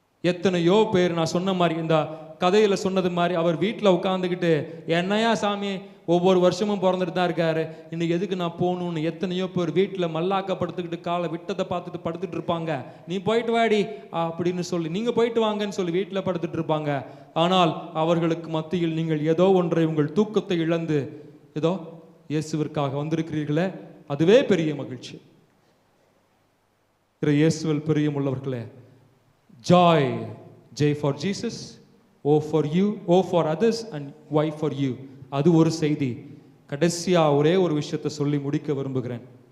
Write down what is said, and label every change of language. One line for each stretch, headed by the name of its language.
Tamil: எத்தனையோ பேர் நான் சொன்ன மாதிரி, இந்த கதையில சொன்னது மாதிரி, அவர் வீட்டில் உட்காந்துக்கிட்டு என்னையா சாமி ஒவ்வொரு வருஷமும் பிறந்துட்டு தான் இருக்காரு, இன்னைக்கு எதுக்கு நான் போகணும்னு எத்தனையோ பேர் வீட்டில் மல்லாக்கப்படுத்துக்கிட்டு காலை விட்டதை பார்த்துட்டு படுத்துட்டு இருப்பாங்க. நீ போயிட்டு வாடி அப்படின்னு சொல்லி, நீங்க போயிட்டு வாங்கன்னு சொல்லி வீட்டில் படுத்துட்டு இருப்பாங்க. ஆனால் அவர்களுக்கு மத்தியில் நீங்கள் ஏதோ ஒன்றை, உங்கள் தூக்கத்தை இழந்து ஏதோ இயேசுவிற்காக வந்திருக்கிறீர்களே, அதுவே பெரிய மகிழ்ச்சி. இயேசுவில் பிரியமுள்ளவர்களே,
English: joy, J for Jesus, O for you, O for others and Y for you.
Tamil: அது ஒரு செய்தி. கடைசியா ஒரே ஒரு விஷயத்தை சொல்லி முடிக்க விரும்புகிறேன்.